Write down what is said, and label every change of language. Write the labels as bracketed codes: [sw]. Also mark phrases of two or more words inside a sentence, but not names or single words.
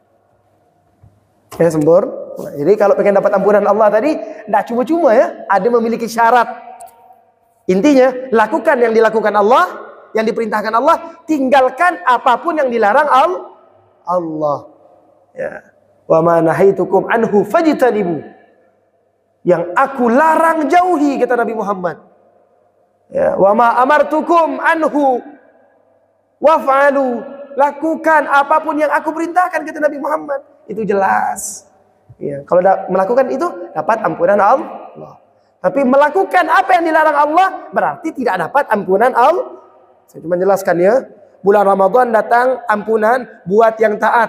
[id] Ya sempurna. Jadi kalau pengen dapat ampunan Allah tadi, enggak cuma-cuma ya. Ada memiliki syarat. Intinya, lakukan yang dilakukan Allah, yang diperintahkan Allah, tinggalkan apapun yang dilarang Allah. Ya. [ar] وما نهيتكم عنه فاجتنبوا. [id] Yang aku larang jauhi, kata Nabi Muhammad. Ya, [ar] وما أمرتكم عنه وافعلوا. [id] lakukan apapun yang aku perintahkan, kata Nabi Muhammad. Itu jelas. Ya, kalau melakukan itu dapat ampunan Allah. Tapi melakukan apa yang dilarang Allah berarti tidak dapat ampunan Allah. Saya cuma jelaskan ya. Bulan Ramadan datang ampunan buat yang taat.